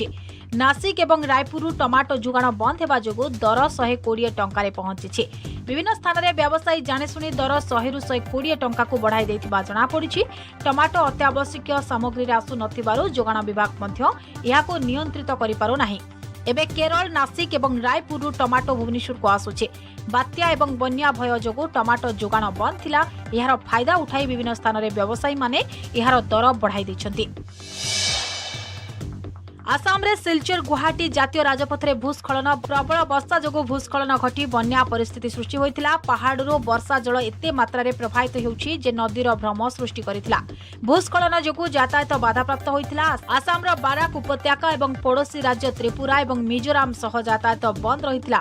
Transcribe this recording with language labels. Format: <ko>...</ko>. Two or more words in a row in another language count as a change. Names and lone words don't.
<or>ନାସିକ ଏବଂ ରାୟପୁର ଟମାଟୋ ଯୋଗାଣ ବନ୍ଦ ହେବା ଯୋଗୁ ଦର 120 ଟଙ୍କା ରେ ପହଞ୍ଚିଛି। ବିଭିନ୍ନ ସ୍ଥାନ ରେ ବ୍ୟବସାୟୀ ଜାଣିଶୁଣି ଦର 100 ରୁ 120 ଟଙ୍କା କୁ ବଢ଼ାଇ ଦେଇଥିବା ଜଣା ପଡ଼ିଛି। ଟମାଟୋ ଅତ୍ୟାବଶ୍ୟକ ସାମଗ୍ରୀ ରେ ଆସୁ ନଥିବାରୁ ଯୋଗାଣ ବିଭାଗ ମଧ୍ୟ ଏହାକୁ ନିୟନ୍ତ୍ରିତ କରି ପାରୁ ନାହିଁ। ଏବେ କେରଳ, ନାସିକ ଏବଂ ରାୟପୁର ଟମାଟୋ ଭୁବନେଶ୍ୱର କୁ ଆସୁଛି। ବାତ୍ୟା ଏବଂ ବନ୍ୟା ଭୟ ଯୋଗୁ ଟମାଟୋ ଯୋଗାଣ ବନ୍ଦ ଥିଲା। ଏହାର ଫାଇଦା ଉଠାଇ ବିଭିନ୍ନ ସ୍ଥାନ ରେ ବ୍ୟବସାୟୀ ମାନେ ଏହାର ଦର ବଢ଼ାଇ ଦେଉଛନ୍ତି। ଆସାମ ରେ ଶିଲଚର ଗୁଆହାଟୀ ଜାତୀୟ ରାଜପଥରେ ଭୂସ୍ଖଳନ ପ୍ରବଳ ବର୍ଷା ଯୋଗୁ ଭୂସ୍ଖଳନ ଘଟି ବନ୍ୟା ପରିସ୍ଥିତି ସୃଷ୍ଟି ହୋଇଥିଲା। ପାହାଡ଼ରୁ ବର୍ଷା ଜଳ ଏତେ ମାତ୍ରା ରେ ପ୍ରଭାବିତ ହେଉଛି ଯେ ନଦୀର ଭ୍ରମ ସୃଷ୍ଟି କରୁଥିଲା। ଭୂସ୍ଖଳନ ଯୋଗୁ ଯାତାୟାତ ବାଧାପ୍ରାପ୍ତ ହୋଇଥିଲା। ଆସାମର ବରାକ ଉପତ୍ୟକା ଏବଂ ପଡ଼ୋଶୀ ରାଜ୍ୟ ତ୍ରିପୁରା ଏବଂ ମିଜୋରାମ ସହ ଯାତାୟାତ ବନ୍ଦ ରହିଥିଲା।</or>